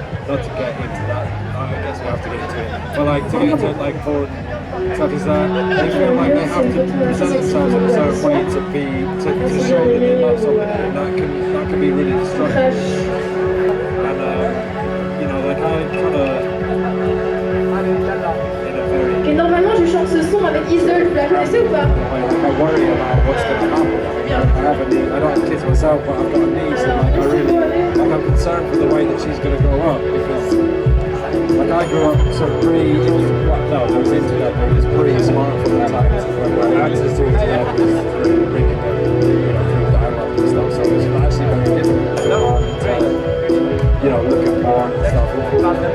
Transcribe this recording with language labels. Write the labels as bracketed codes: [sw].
[en] Not to get into that, I guess we have to get into it. But like to get into like porn stuff is that they feel like they have to present themselves in a certain way to show that they love somebody, and that can be really destructive. And you know, like I kind of [fr] Et normalement je chante ce son avec Isole, vous la connaissez ou pas? [en] I worry about what's going to happen. I don't have kids myself, but I've got a niece, and like I'm concerned for the way that she's going to grow up, because like I grew up sort of there was internet, but it was pre-smartphone times, where access to internet was through ringing through dial-up and stuff, so it was actually very different to you know, look at porn and stuff.